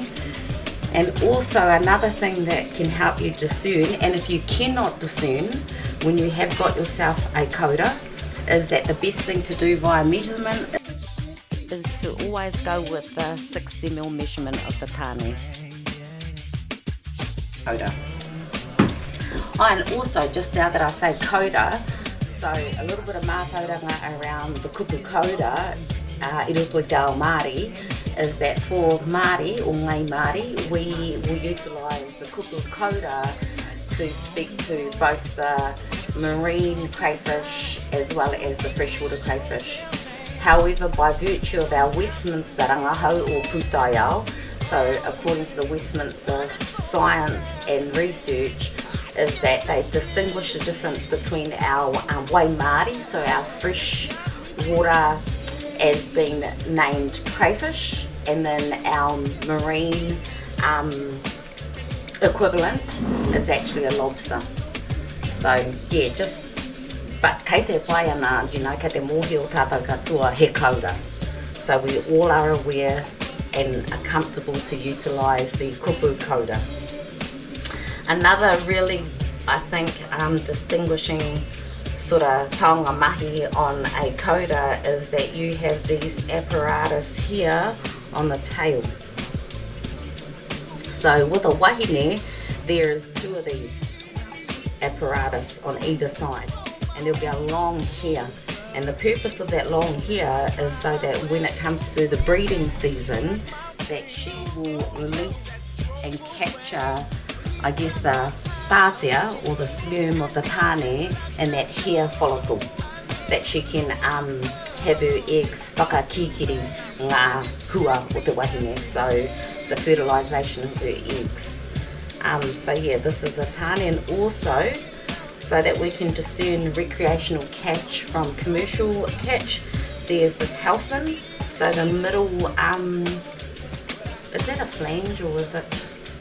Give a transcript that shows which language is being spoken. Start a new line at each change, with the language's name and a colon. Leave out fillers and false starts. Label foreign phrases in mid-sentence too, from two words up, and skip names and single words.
English: And also another thing that can help you discern, and if you cannot discern when you have got yourself a kauda, is that the best thing to do via measurement is to always go with the 60 mil measurement of the tāne kauda. Oh, and also, just now that I say kauda, so a little bit of mātauranga around the
Māori: kupu kauda, i roto i te ao Māori,
English: is that for Māori or
Māori: ngai Māori,
English: we will utilise the
Māori: kupu kauda
English: to speak to both the marine crayfish as well as the freshwater crayfish. However, by virtue of our Westminster rangahau or taiao, so according to the Westminster science and research, is that they distinguish the difference between our
Māori: wāhi Māori,
English: so our fresh water as being named crayfish, and then our marine equivalent is actually a lobster. So yeah, but
Māori: kei te pai ana, kei te mōhio tātou katoa he kauda.
English: So we all are aware and are comfortable to utilise the
Māori: kupu kauda.
English: Another really, I think, distinguishing sort of
Māori: taonga mahi
English: on a kauda is that you have these apparatus here on the tail. So with a wahine, there's 2 of these apparatus on either side, and there'll be a long hair, and the purpose of that long hair is so that when it comes to the breeding season, that she will release and capture, I guess, the tātea or the sperm of the tāne and that hair follicle, that she can have her eggs
Māori: whakakikiri ngā hua o te wahine,
English: so the fertilisation of her eggs. So yeah, this is a tāne, and also so that we can discern recreational catch from commercial catch, there's the telson, so the middle, is that a flange or is it?